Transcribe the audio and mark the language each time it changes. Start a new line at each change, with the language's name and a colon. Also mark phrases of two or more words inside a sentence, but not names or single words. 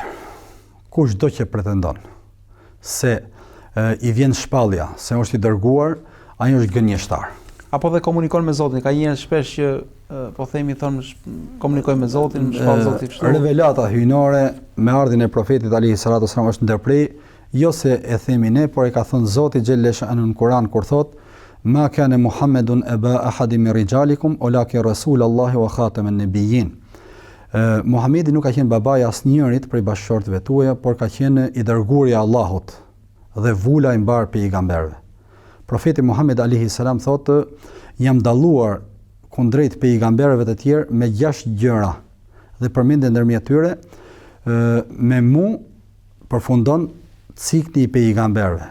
Albanian: Kushdo që pretendon se I vjen shpallja, se është I dërguar, ai është gënjeshtar. Apo dhe komunikon me Zotin, ka njerëz shpesh që po themi thonë komunikojnë me Zotin, shpall Zoti kështu. Revelata hyjnore me ardhin e profetit
Arabic: عليه الصلاة والسلام
Albanian: është ndërprej, jo se e themi ne, por e ka thënë Zoti xhalesha në Kur'an kur thotë
Arabic: ما كان محمد أبا أحد من رجالكم ولكن رسول الله وخاتم النبيين.
Albanian: Muhamedi nuk ka qenë babai asnjërit prej bashkëshortëve tuaja, por ka qenë I dërguari I Allahut dhe vula I mbar pejgamberëve. Profeti Muhammed
Arabic: عليه السلام
Albanian: thotë jam dalluar kundrejt pejgamberëve të tjerë me 6 gjëra dhe përmendën ndërmjet tyre me mu përfundon cikli I pejgamberëve.